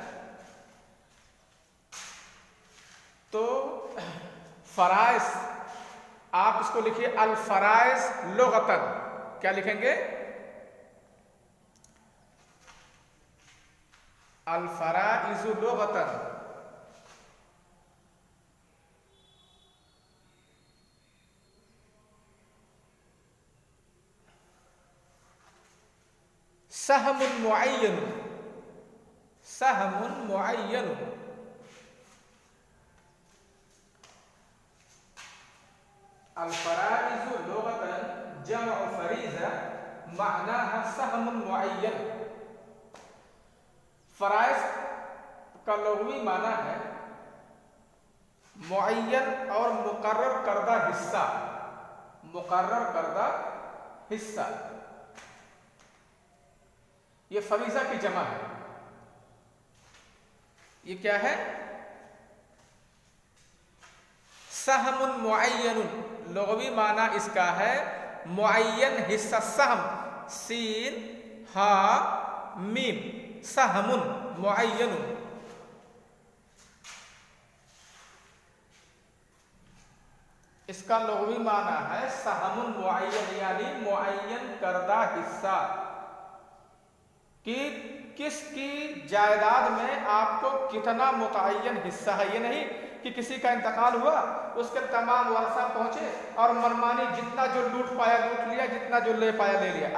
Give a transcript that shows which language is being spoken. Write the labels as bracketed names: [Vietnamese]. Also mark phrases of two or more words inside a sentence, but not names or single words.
[Urdu] تو فرائض، آپ اس کو لکھیے [Arabic] الفرائض لغتاً۔ [Urdu] کیا لکھیں گے؟ الفرائض لغتاً۔ [Arabic] سهم معین، سهم معین، الفرائض لغتاً جمع فریضہ معناها سهم معین۔ [Urdu] فرائض کا لغوی معنی ہے معین اور مقرر کردہ حصہ، مقرر کردہ حصہ۔ یہ فریضہ کی جمع ہے۔ یہ کیا ہے؟ [Arabic] سهم معین، [Urdu] لغوی معنی اس کا ہے معین حصہ، سہم، سین ہا میم، [Arabic] سهم معین۔ [Urdu] اس کا لغوی معنی ہے [Arabic] سهم معین، [Urdu] یعنی معین کردہ حصہ کہ کس کی جائیداد میں آپ کو کتنا متعین حصہ ہے۔ یہ نہیں کہ کسی کا انتقال ہوا، اس کے تمام ورثہ پہنچے اور منمانی جتنا جو لوٹ پایا لوٹ لیا، جتنا جو لے پایا لے لیا۔